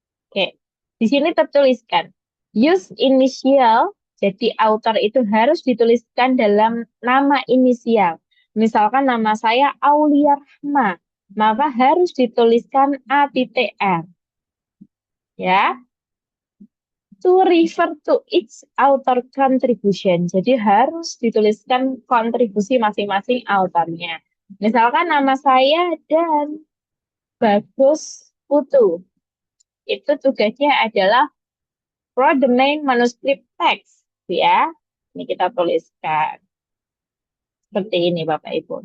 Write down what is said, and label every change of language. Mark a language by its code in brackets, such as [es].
[id] Oke. Di sini tertuliskan [en] use initial. [id] Jadi author itu harus dituliskan dalam nama inisial. Misalkan nama saya Aulia Rahma, maka harus dituliskan A.R. Ya. [en] To refer to each author contribution. [id] Jadi harus dituliskan kontribusi masing-masing autornya. Misalkan nama saya dan Bagus Putu. Itu tugasnya adalah [en] for the main manuscript text. [id] Ya, ini kita tuliskan. Seperti ini Bapak Ibu.